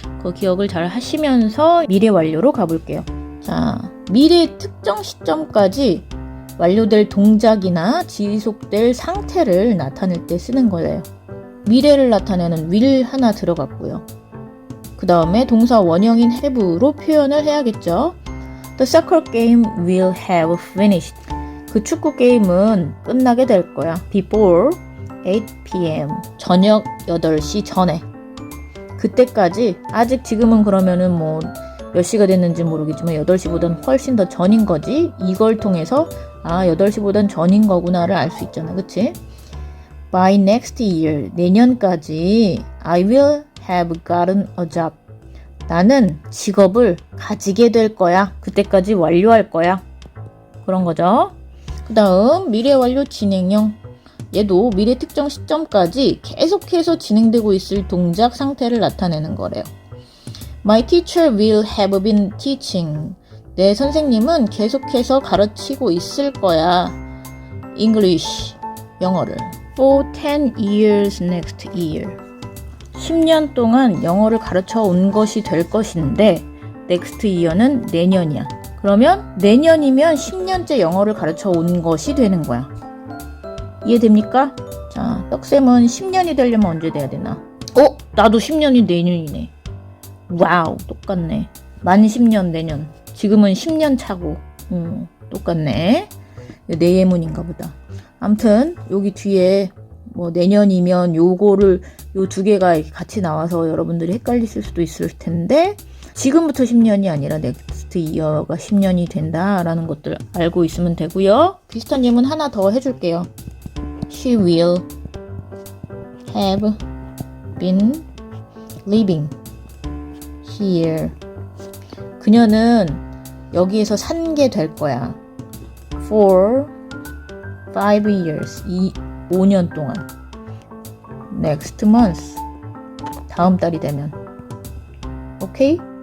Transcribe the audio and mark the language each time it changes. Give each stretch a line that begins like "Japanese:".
Korean: 그 기억을 잘 하시면서 미래 완료로 가볼게요. 자, 미래 특정 시점까지 완료될 동작이나 지속될 상태를 나타낼 때 쓰는 거예요. 미래를 나타내는 will 하나 들어갔고요. 그 다음에 동사 원형인 have로 표현을 해야겠죠.
English: The soccer game will have finished.
Korean: 그 축구 게임은 끝나게 될 거야.
English: Before 8 p.m.
Korean: 저녁 8시 전에. 그때까지 아직 지금은 그러면은 뭐 몇 시가 됐는지 모르겠지만 8시보단 훨씬 더 전인 거지. 이걸 통해서 8시보단 전인 거구나를 알 수 있잖아. 그치?
English: By next year.
Korean: 내년까지
English: I will have gotten a job.
Korean: 나는 직업을 가지게 될 거야. 그때까지 완료할 거야. 그런 거죠. 그 다음 미래 완료 진행형. 얘도 미래 특정 시점까지 계속해서 진행되고 있을 동작 상태를 나타내는 거래요.
English: My teacher will have been teaching.
Korean: 내 선생님은 계속해서 가르치고 있을 거야.
English: English.
Korean: 영어를.
English: For 10 years next year.
Korean: 10년 동안 영어를 가르쳐 온 것이 될 것인데
English: next year
Korean: 는 내년이야. 그러면 내년이면 10년째 영어를 가르쳐 온 것이 되는 거야. 이해됩니까? 자, 떡쌤은 10년이 되려면 언제 돼야 되나? 나도 10년이 내년이네. 와우, 똑같네. 만 10년 내년. 지금은 10년 차고. 똑같네. 내 예문인가 보다. 암튼 여기 뒤에 뭐 내년이면 요거를 요 두 개가 같이 나와서 여러분들이 헷갈리실 수도 있을 텐데 지금부터 10년이 아니라 넥스트 이어가 10년이 된다라는 것들 알고 있으면 되고요. 비슷한 예문 하나 더 해줄게요.
English: She will have been living here.
Korean: 그녀는 여기에서 산 게 될 거야.
English: For 5 years.
Korean: 5년 동안.
English: Next month.
Korean: 다음 달이 되면. 오케이?